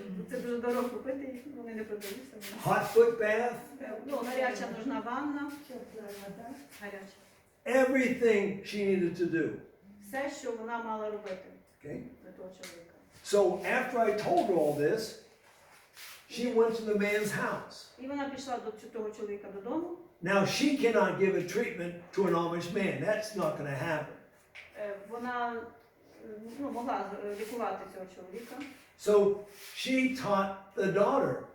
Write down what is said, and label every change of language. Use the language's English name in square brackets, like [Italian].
[Ukrainian] Це дуже дорого купити їх, вони не продаються. [English] Hot foot bath, [Ukrainian] Гаряча нужна ванна. Гаряча. [English] everything she needed to do. [Ukrainian] Все, що вона мала робити [English] Okay? [Ukrainian] для того чоловіка. [English] So after I told her all this, she went to the man's house. [Ukrainian] І вона пішла до того чоловіка додому. [English] Now she cannot give a treatment to an Amish man. That's not going to happen. [Ukrainian] Вона могла лікувати цього чоловіка. [English] So she taught the daughter